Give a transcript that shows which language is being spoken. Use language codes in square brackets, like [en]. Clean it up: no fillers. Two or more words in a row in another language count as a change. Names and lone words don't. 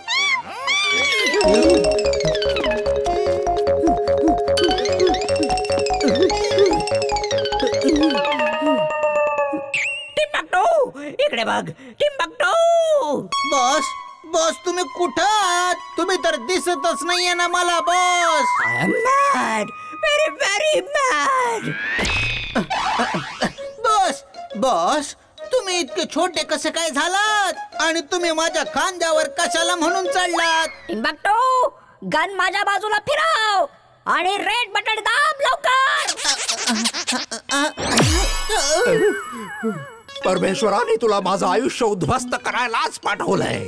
[mr] टिम्बक्टू, इकडे बघ. टिम्बक्टू. बॉस बॉस, तुम्ही कुठं आहात? तुम्ही तर दिसतच नाहीये ना मला बॉस. [en] I am mad, very very mad. [mr] बॉस बॉस, तुम्ही इतके छोटे कसे काय झालात आणि तुम्ही माझ्या खांद्यावर कशाला म्हणून चढलात? टिम्बक्टू, गन माझ्या बाजूला फिरव आणि [en] red button [mr] दाब लवकर. परमेश्वराने तुला माझं आयुष्य उद्ध्वस्त करायलाच पाठवलंय.